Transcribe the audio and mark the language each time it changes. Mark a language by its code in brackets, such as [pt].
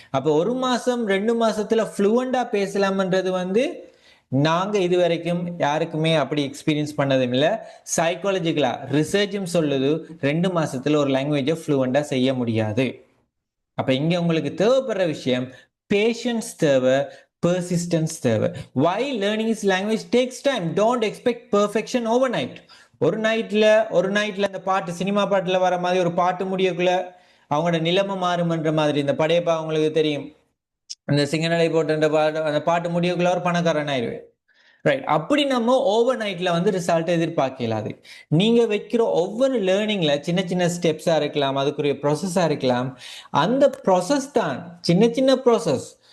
[ta] அப்போ 1 மாசம் 2 மாசத்துல ஃப்ளூவண்டா பேசலாம்ன்றது வந்து நாங்க இது வரைக்கும் யாருக்குமே அப்படி எக்ஸ்பீரியன்ஸ் பண்ணதும் இல்லை. சைக்காலஜிக்கலா ரிசர்ச்சும் சொல்லுது 2 மாசத்துல ஒரு லாங்குவேஜை ஃப்ளூவண்டா செய்ய முடியாது. அப்ப இங்க உங்களுக்கு தேவைப்படுற விஷயம் பேஷன்ஸ் தேவை, பெர்சிஸ்டன்ஸ் தேவை. [en] why learning is language takes time, don't expect perfection overnight. [ta] ஒரு நைட்ல அந்த பாட்டு, சினிமா பாட்டுல வர மாதிரி ஒரு பாட்டு முடியக்குள்ள அவங்களோட நிலைமை மாறுமன்ற மாதிரி இந்த படையப்பா அவங்களுக்கு தெரியும், அந்த சிங்கநடை போட்டு பாட்டு, அந்த பாட்டு முடியக்குள்ள ஒரு பணக்காரன் ஆயிடுவேன், ரைட். அப்படி நம்ம ஓவர் நைட்ல வந்து ரிசல்ட் எதிர்பார்க்கலாது. நீங்க வைக்கிற ஒவ்வொரு லேர்னிங்ல சின்ன சின்ன ஸ்டெப்ஸா இருக்கலாம், அதுக்குரிய ப்ராசஸா இருக்கலாம். அந்த ப்ராசஸ் தான் சின்ன சின்ன ப்ராசஸ்.